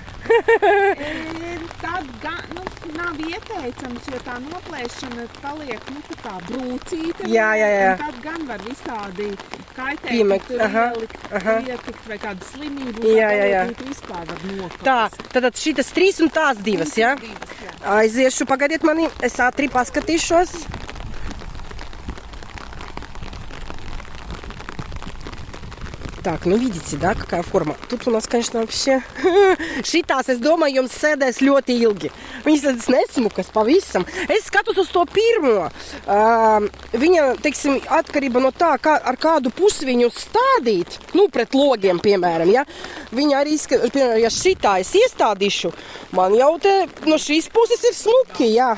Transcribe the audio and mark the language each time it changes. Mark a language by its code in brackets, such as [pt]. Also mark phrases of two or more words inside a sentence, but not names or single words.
[lv] Tad nav ieteicams, jo tā noplēšana paliek tā brūcīta. Jā. Un tad gan var visādi kaitēkļi tur ietikt vai kādu slimību. Jā. Vispār var noplēst. Tā, tad šitas 3 un tās 2, jā? Aiziešu, pagaidiet mani, es ātri paskatīšos. [ru] Так, видите, да, какая форма? Тут у нас, конечно, вообще... [lv] Šitās, es domāju, jums sēdēs ļoti ilgi. Viņas tādas nesmukas pavisam. Es skatos uz to pirmo. Viņa, teiksim, atkarība no tā, ar kādu pusi viņu stādīt, pret logiem, piemēram, ja? Viņa arī, piemēram, ja šitā es iestādīšu, man jau te no šīs puses ir smuki, jā.